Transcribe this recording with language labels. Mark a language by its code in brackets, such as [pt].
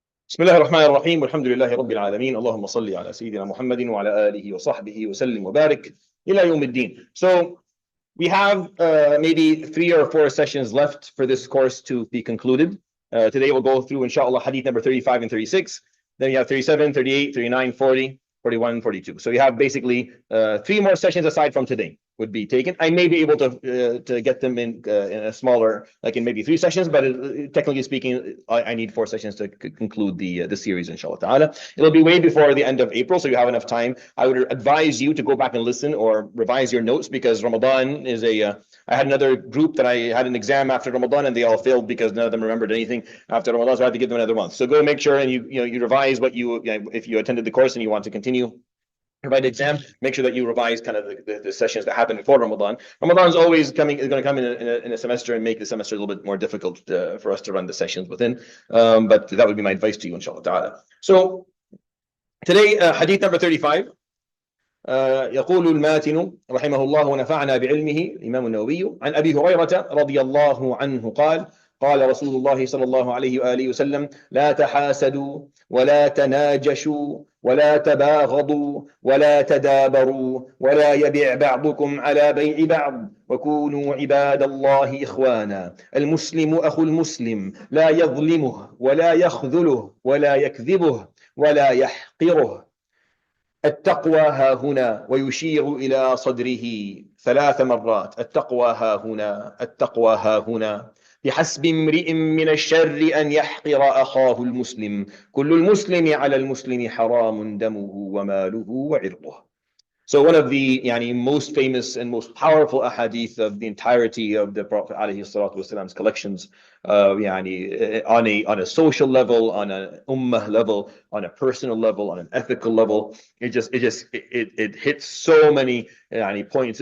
[ar] بسم الله الرحمن الرحيم والحمد لله رب العالمين اللهم صل على سيدنا محمد وعلى آله وصحبه وسلم وبارك إلى يوم الدين. [en] So we have maybe 3 or 4 sessions left for this course to be concluded. Today we'll go through inshallah hadith number 35 and 36. Then you have 37, 38, 39, 40, 41, 42. So you have basically 3 more sessions aside from today would be taken. I may be able to get them in a smaller, like in maybe 3 sessions, but technically speaking, I need 4 sessions to conclude the series, inshallah ta'ala. It'll be way before the end of April, so you have enough time. I would advise you to go back and listen or revise your notes, because Ramadan is I had another group that I had an exam after Ramadan and they all failed because none of them remembered anything after Ramadan, so I had to give them another month. So go make sure and you revise what if you attended the course and you want to continue provide the exam, make sure that you revise kind of the sessions that happen before Ramadan. Ramadan is always going to come in a semester and make the semester a little bit more difficult for us to run the sessions within. But that would be my advice to you, inshallah ta'ala. So today, hadith number 35. [ar] يقول الماتن رحمه الله ونفعنا بعلمه الإمام النووي عن أبي هريرة رضي الله عنه قال قال رسول الله صلى الله عليه وآله وسلم لا تحاسدوا ولا تناجشوا ولا تباغضوا ولا تدابروا ولا يبيع بعضكم على بيع بعض وكونوا عباد الله إخوانا المسلم أخو المسلم لا يظلمه ولا يخذله ولا يكذبه ولا يحقره التقوى ها هنا ويشير إلى صدره 3 مرات التقوى ها هنا التقوى ها هنا بحسب امرئ من الشر أن يحقر أخاه المسلم كل المسلم على المسلم حرام دمه وماله وعرضه. [en] So one of the most famous and most powerful ahadith of the entirety of the Prophet ﷺ's collections, on a social level, on an ummah level, on a personal level, on an ethical level, it hits so many points.